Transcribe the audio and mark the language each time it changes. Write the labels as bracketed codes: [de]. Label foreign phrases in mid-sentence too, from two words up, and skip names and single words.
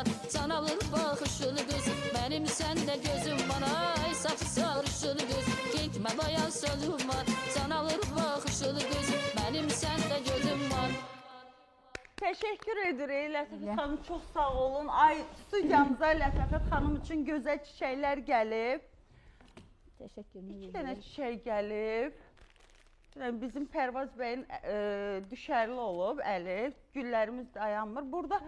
[tr] Can alır bakışılı göz, benim sende gözüm var. Ay saçı sarışılı göz, gitme bayan sözüm var. Can alır bakışılı göz, benim sende gözüm var. [az] Təşəkkür edirik Lətifət xanım, çox sağ olun. Ay, studiyamıza Lətifət xanım üçün gözəl çiçəklər gəlib. Təşəkkürümü İki dənə bildirirəm. çiçək gəlib. Bizim Pərvaz bəyin düşərli olub əli, güllərimiz dayanmır.